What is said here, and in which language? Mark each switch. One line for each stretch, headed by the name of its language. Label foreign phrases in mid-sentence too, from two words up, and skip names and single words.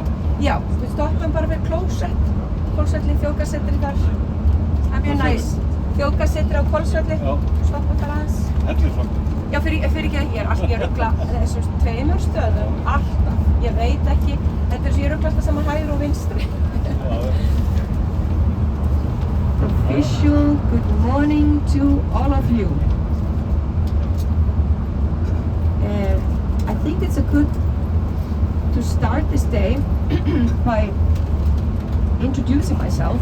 Icelandic: Já, við stoppum bara við Hvolsvelli, þjóðgarðssetrið þar. Það er mjög næs. Þjóðgarðssetrið á Hvolsvelli, stoppum þar aðeins. Hellisvatn? Já, fyrir ekki að ég er alltaf, ég rugla þessum 2 stöðum, alltaf. Ég veit ekki, þetta er svo ég rugla alltaf saman hægri og vinstri.
English: Official good morning to all of you. I think it's a good to start this day by introducing myself.